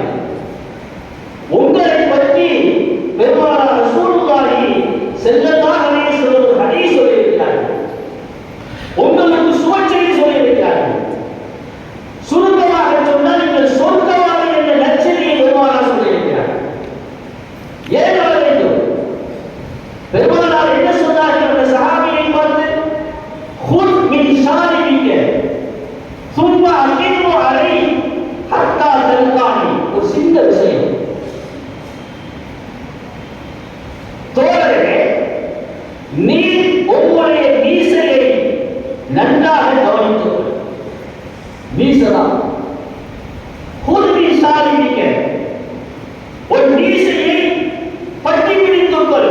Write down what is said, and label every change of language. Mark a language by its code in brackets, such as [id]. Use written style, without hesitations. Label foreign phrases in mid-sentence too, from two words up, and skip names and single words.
[ta] உங்களை பற்றி பெருமானார் [ar] رسول الله صلى الله عليه وسلم [ta] ஒரு ஹதீஸ் சொல்லியிருக்கிறார்கள். உங்களுக்கு சுபச்செய்தி சொல்லியிருக்கிறார்கள். சுருக்கமாக சொன்னால் நீங்கள் சொர்க்கவாதி என்ற நற்செய்தியை பெருமானார் சொல்லியிருக்கிறார்கள். ஏன் வர வேண்டும்? பெருமானார் என்ன சொன்னார்கள் அந்த சஹாபியை பார்த்து? [ar] خذ من شاربك ثم أقيم عليه حتى تلقاني. [ta] ஒரு சின்ன விஷயம். தோழர்களே, நீ உங்களுடைய மீசையை நன்றாக கவனித்துக் கொள். மீசைதான் சாலிக்க ஒரு மீசையை பற்றி பிடித்துக் கொள்.